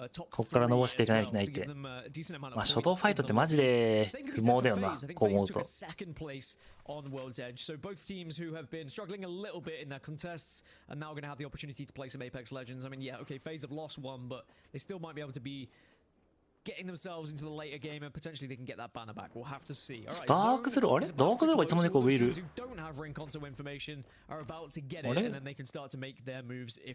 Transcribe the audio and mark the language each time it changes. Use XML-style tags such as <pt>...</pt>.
<ja>こっから伸ばしていかないといけないって。まあ初動ファイトってマジで不毛だよな、こう思うと。</ja> <en>on World's Edge. So both teams who have been struggling a little bit in their contests are now going to have the opportunity to play some Apex Legends. I mean, yeah, okay, FaZe have lost one, but they still might be able to be getting themselves into the later game, and potentially they can get that banner back. We'll have to see. All right,</en> <ja>ダークゼロ、あれダークゼロがいつの間にか上いる。</ja> <en>who don't have ring console information are about to get it, and then they can start to make their moves if</en>